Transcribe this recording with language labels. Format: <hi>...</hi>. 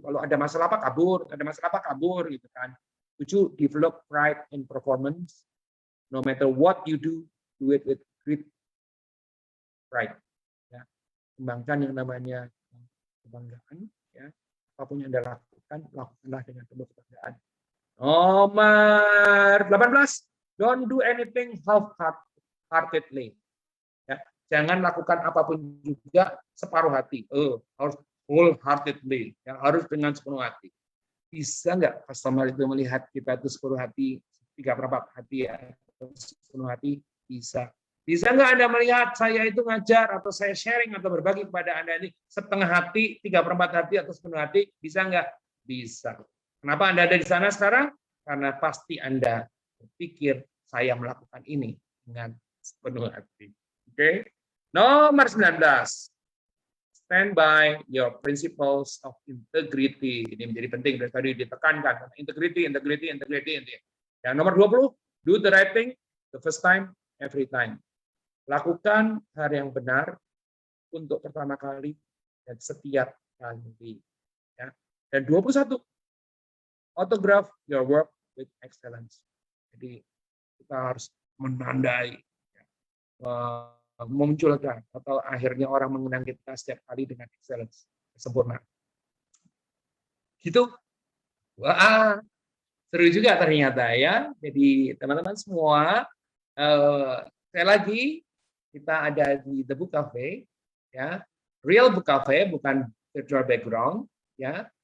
<id>Kalau ada masalah apa kabur, ada masalah apa kabur gitu kan.</id> <en>7, develop pride in performance. No matter what you do it with great pride.</en> <id>Ya. Kembangkan yang namanya kebanggaan. Ya. Apapun yang Anda lakukan, lakukanlah dengan penuh kebanggaan. Nomor 18,</id> <en>don't do anything half-heartedly.</en> <id>Ya. Jangan lakukan apapun juga separuh hati. Harus wholeheartedly. Ya. Harus dengan sepenuh hati. Bisa nggak customer itu melihat kita itu sepenuh hati, 3/4 hati ya, sepenuh hati? Bisa. Bisa nggak Anda melihat saya itu ngajar atau saya sharing atau berbagi kepada Anda ini setengah hati, 3/4 hati atau sepenuh hati? Bisa nggak? Bisa. Kenapa Anda ada di sana sekarang? Karena pasti Anda berpikir saya melakukan ini dengan sepenuh hati. Oke? Nomor 19.</id> <en>Stand by your principles of integrity.</en> <id>Ini menjadi penting dari tadi ditekankan.</id> <en>Integrity.</en> <id>Yang nomor 20,</id> <en>do the right thing the first time, every time.</en> <id>Lakukan hal yang benar untuk pertama kali dan setiap kali. Ya. Dan</id> <en>21, autograph your work with excellence.</en> <id>Jadi kita harus menandai, memunculkan atau akhirnya orang mengenang kita setiap kali dengan excellence, sempurna. Gitu. Wah, seru juga ternyata ya. Jadi teman-teman semua, sekali lagi kita ada di The Book Cafe, ya, real Book Cafe, bukan virtual background, ya.</id>